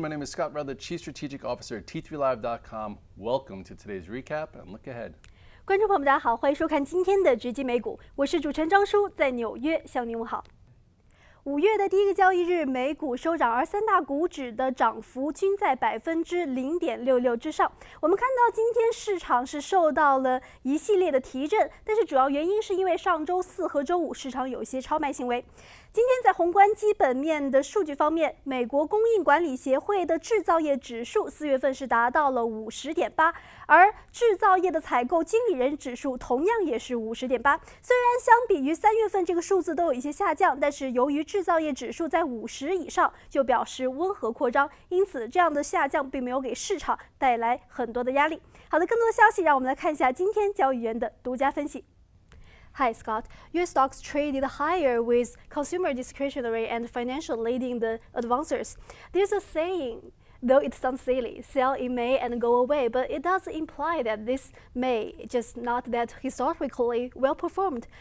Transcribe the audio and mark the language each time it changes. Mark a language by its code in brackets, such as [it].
[en] My name is Scott Rutherford, Chief Strategic Officer at T3Live.com. Welcome to today's recap and look ahead. [zh] 观众朋友们，大家好，欢迎收看今天的直击美股，我是主持人张叔，在纽约向您问好。 5月的第一个交易日，美股收涨，而三大股指的涨幅均在0.66%之上。我们看到今天市场是受到了一系列的提振，但是主要原因是因为上周四和周五市场有一些超卖行为。今天在宏观基本面的数据方面，美国供应管理协会的制造业指数4月份是达到了50.8，而制造业的采购经理人指数同样也是50.8。虽然相比于3月份这个数字都有一些下降，但是由于制造业指数在50以上，就表示温和扩张，因此这样的下降并没有给市场带来很多的压力。好的，更多的消息让我们来看一下今天交易员的独家分析。 [en] Hi, Scott. Your stocks traded higher with consumer discretionary and financial leading the advancers. There's a saying, though it sounds silly, sell in May and go away, but it does imply that this May just not that historically well performed.